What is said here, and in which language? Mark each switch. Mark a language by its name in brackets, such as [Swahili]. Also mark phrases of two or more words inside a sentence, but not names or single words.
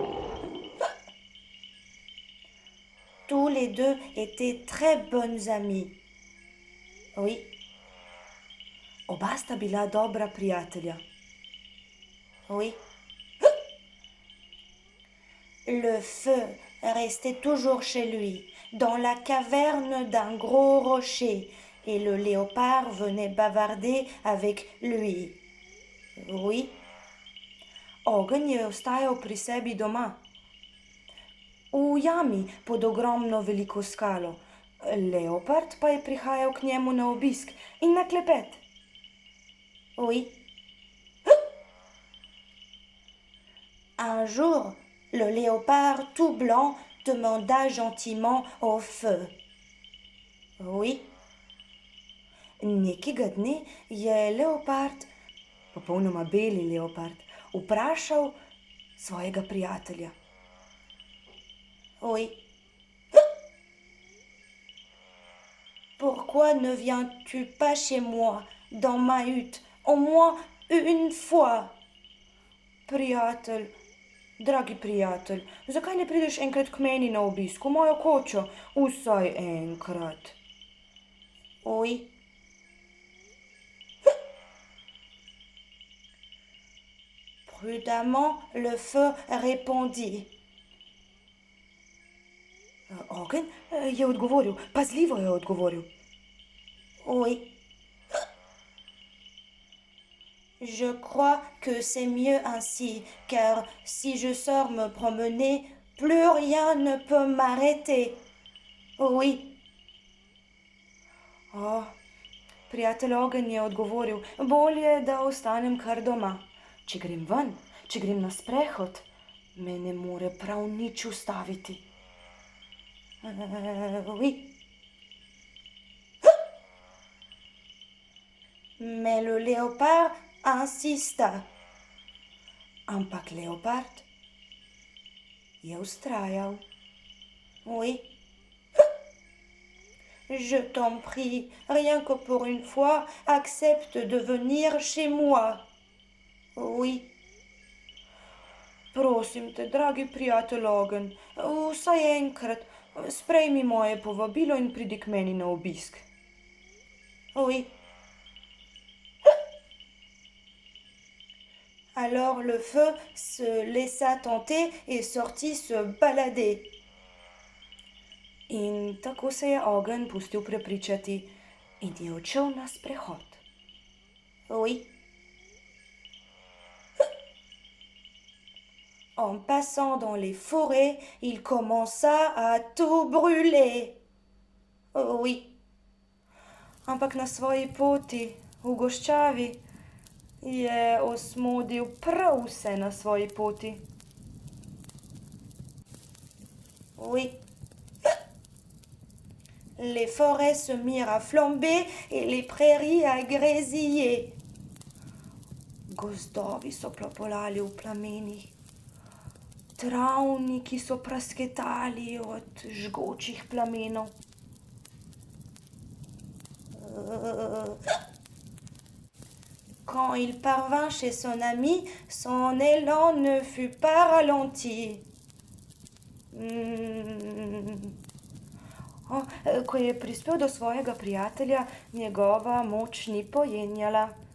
[French] Tous les deux étaient très bonnes amies. Oui. [Slovenian] Oba sta bila dobra prijatelja. [French] Oui. Le feu restait toujours chez lui, dans la caverne d'un gros rocher, et le léopard venait bavarder avec lui. Oui. [Slovenian] Ogenj je ostajal pri sebi doma. V jami pod ogromno veliko skalo. Leopard pa je prihajal k njemu na obisk in na klepet. [French] Oui. Un jour, le léopard tout blanc demanda gentiment au feu. Oui. [Slovenian] Nekega dne je leopard, popolnoma beli leopard, vprašal svojega prijatelja. [French] Oui. Pourquoi ne viens-tu pas chez moi, dans ma hutte, au moins une fois? [Slovenian] Prijatelj, dragi prijatelj, zakaj ne prideš enkrat k meni na obisk, v mojo kočo, vsaj enkrat? [French] Oui. Prudemment, le feu répondit. [Slovenian] Ogenj je odgovoril, pazljivo je odgovoril. [French] Oui. Je crois que c'est mieux ainsi, car si je sors me promener, plus rien ne peut m'arrêter. Oui. [Slovenian] Prijatelj Ogenj je odgovoril, bolje, da ostanem kar doma. Če grem ven, če grem na sprehod, me ne more prav nič ustaviti. [French] Oui. Mais le léopard insista. [Slovenian] Ampak leopard je ustrajal. [French] Oui. Je t'en prie, rien que pour une fois, accepte de venir chez moi. Oui. [Slovenian] Prosim te, dragi prijatelj Ogen, vsaj enkrat sprejmi moje povabilo in pridi k meni na obisk. [French] Oui. Alors le feu se laissa tenter et sortit se balader. [Slovenian] In tako se je ogenj pustil prepričati in je odšel na sprehod. [French] Oui. En passant dans les forêts, il commença à tout brûler. Oui. [Slovenian] Ampak na svoji poti v goščavi je osmodil prav vse na svoji poti. [French] Oui. Les forêts se mirent à flamber et les prairies à grésiller. [Slovenian] Gozdovi so plapolali v plamenih, travniki so prasketali od žgočih plamenov. [French] Quand il parvint chez son ami, son élan ne fut pas ralenti. [Slovenian] Ko je prispel do svojega prijatelja, njegova moč ni pojenjala.